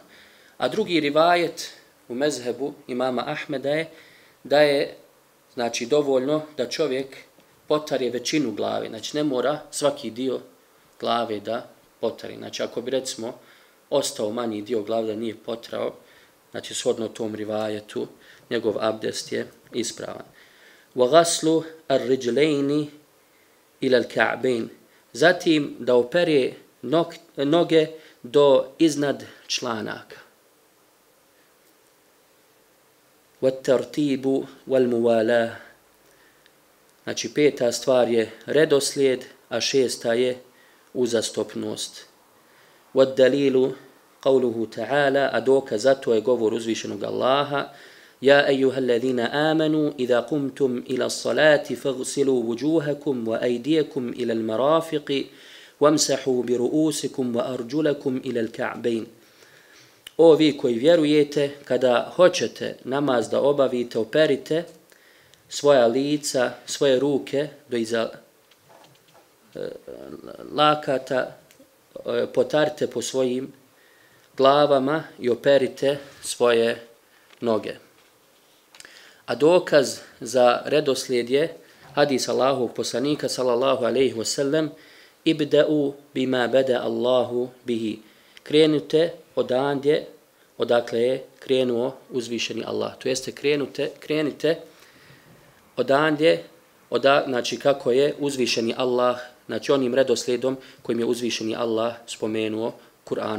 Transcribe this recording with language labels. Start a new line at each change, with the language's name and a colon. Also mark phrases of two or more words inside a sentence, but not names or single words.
Bosnian: A drugi rivajet u mezhebu imama Ahmeda je da je, znači, dovoljno da čovjek potare većinu glave. Znači ne mora svaki dio glave da potari. Znači ako bi recimo ostao manji dio glave da nije potrao, znači shodno tom rivajetu, njegov abdest je ispravan.
Arabic: وَغَسْلُ الرِّجْلَيْنِ إِلَى الْكَعْبَيْنِ.
Bosnian: Zatim da opere noge do iznad članaka.
Arabic: وَالتَّرْتِيبُ وَالْمُوَالَاهِ.
Bosnian: Znači peta stvar je redoslijed, a šesta je uzastopnost.
Arabic: وَالدَّلِيلُ قَوْلُهُ تَعَالَى.
Bosnian: A dokaz za to je govor uzvišenog Allaha:
Arabic: يا أيها الذين آمنوا إذا قمتم إلى الصلاة فاغسلوا وجوهكم وأيديكم إلى المرافق وامسحوا برؤوسكم وأرجلكم إلى الكعبين.
Bosnian: O vi koji vjerujete, kada hoćete namaz da obavite, operite svoja lica, svoje ruke do iza lakata, potarite po svojim glavama i operite svoje noge. A dokaz za redoslijed je hadis Allahovog poslanika
Arabic: صلى الله عليه وسلم: ابدأوا بما بدأ الله به.
Bosnian: Krenite odandje odakle je krenuo uzvišeni Allah. To jeste krenite odandje, znači kako je uzvišeni Allah, znači onim redoslijedom kojim je uzvišeni Allah spomenuo Kur'an.